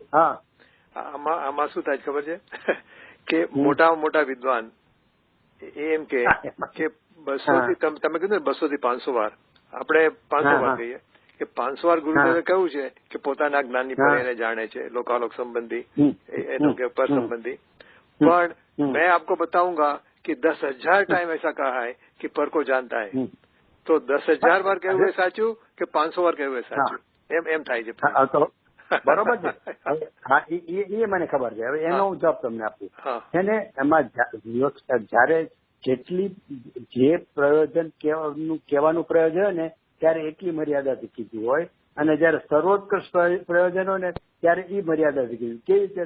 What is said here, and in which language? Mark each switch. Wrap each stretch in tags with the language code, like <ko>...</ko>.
<gu>આમાં શું થાય ખબર છે કે મોટા વિદ્વાન એમ કે 200 થી તમે કીધું ને 200 થી 500 વાર આપણે 500 વાર કહીએ કે 500 વાર ગુરુદેવે કહ્યું છે કે પોતાના જ્ઞાનની પર એને જાણે છે લોકાલોક સંબંધી એનો કે પર संबंधी.</gu> <hi>पर मैं आपको बताऊंगा कि 10,000 टाइम ऐसा कहा है कि पर को जानता है. तो 10,000 बार कहूँ</hi> <gu>साचू કે 500 વાર કહ્યું સાચું એમ થાય છે. બરોબર છે. હા એ મને ખબર છે. હવે એનો હું જવાબ તમને આપું છે ને એમાં જયારે જેટલી જે પ્રયોજન કહેવાનું પ્રયોજન હોય ને ત્યારે એટલી મર્યાદાથી કીધું હોય અને જયારે સર્વોત્કૃષ્ટ પ્રયોજન હોય ને ત્યારે એ મર્યાદાથી કીધું. કેવી રીતે?</gu>